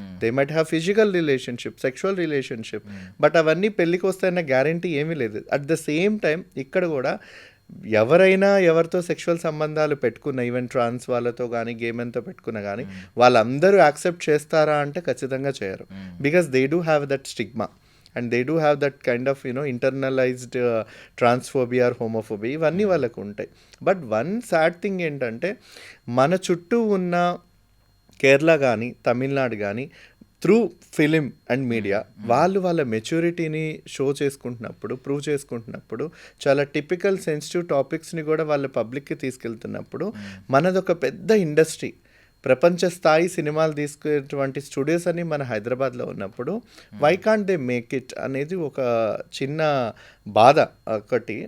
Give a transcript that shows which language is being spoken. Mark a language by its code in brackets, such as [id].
[en] they might have physical relationship, sexual relationship, but [te] అవన్నీ పెళ్ళికి వస్తాయన్న guarantee ఏమీ లేదు. అట్ ద సేమ్ టైం ఇక్కడ కూడా ఎవరైనా ఎవరితో సెక్షువల్ సంబంధాలు పెట్టుకున్న, ఈవెన్ ట్రాన్స్ వాళ్ళతో కానీ గేమెన్తో పెట్టుకున్నా కానీ వాళ్ళందరూ యాక్సెప్ట్ చేస్తారా అంటే ఖచ్చితంగా చేయరు. [en] because they do have that stigma and they do have that kind of internalized transphobia or homophobia, [te] ఇవన్నీ వాళ్ళకు ఉంటాయి. బట్ వన్ సాడ్ థింగ్ ఏంటంటే మన చుట్టూ ఉన్న కేరళ కానీ తమిళనాడు కానీ త్రూ ఫిలిం అండ్ మీడియా వాళ్ళ మెచ్యూరిటీని షో చేసుకుంటున్నప్పుడు, ప్రూవ్ చేసుకుంటున్నప్పుడు, చాలా టిపికల్ సెన్సిటివ్ టాపిక్స్ని కూడా వాళ్ళ పబ్లిక్కి తీసుకెళ్తున్నప్పుడు మనదొక పెద్ద ఇండస్ట్రీ, ప్రపంచ స్థాయి సినిమాలు తీసుకునేటువంటి స్టూడియోస్ అని మన హైదరాబాద్లో ఉన్నప్పుడు [en] why can't they make it [te] అనేది ఒక చిన్న బాధ ఒకటి.